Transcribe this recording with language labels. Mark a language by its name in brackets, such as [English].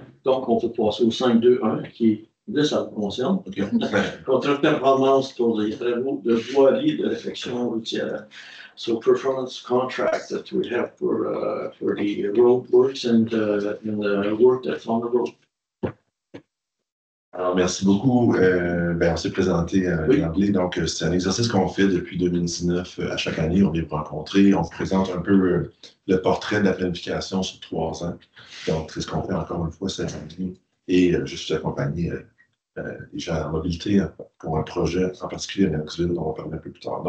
[French] Donc, on peut passer au 5.2.1 qui, là, ça vous concerne. Contrat de performance pour les travaux de voirie et de réfection routière. [English] So, performance contract that we have for the road works and the work that's on the road. [French] Alors, merci beaucoup. On s'est présenté à l'Assemblée. Donc, c'est un exercice qu'on fait depuis 2019 à chaque année. On vient vous rencontrer. On vous présente un peu le portrait de la planification sur 3 ans. Donc, c'est ce qu'on fait encore une fois cette année. Et je suis accompagné des gens en mobilité pour un projet en particulier à Knoxville, dont on va parler un peu plus tard.